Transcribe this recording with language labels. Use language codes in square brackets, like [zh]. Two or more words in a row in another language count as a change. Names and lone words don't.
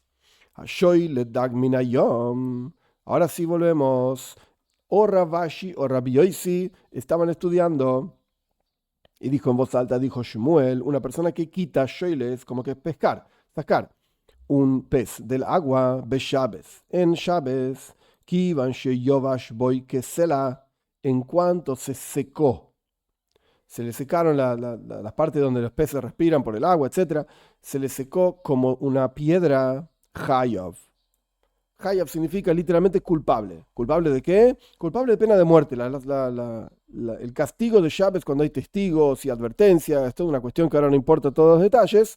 [es] Ahora sí volvemos. O Ravashi o Rabbi Yoisi estaban estudiando y dijo en voz alta, dijo Shmuel, una persona que quita shoiles, como que pescar, sacar un pez del agua, [he] בשבת, [es] en Shabes, [he] כיון שיבש בו כסלע, [es] en cuanto se secó, se le secaron las partes donde los peces respiran por el agua, etc. Se le secó como una piedra. Hayav. Hayav significa literalmente culpable. ¿Culpable de qué? Culpable de pena de muerte. El castigo de Shabes cuando hay testigos y advertencias, es toda una cuestión que ahora no importa todos los detalles.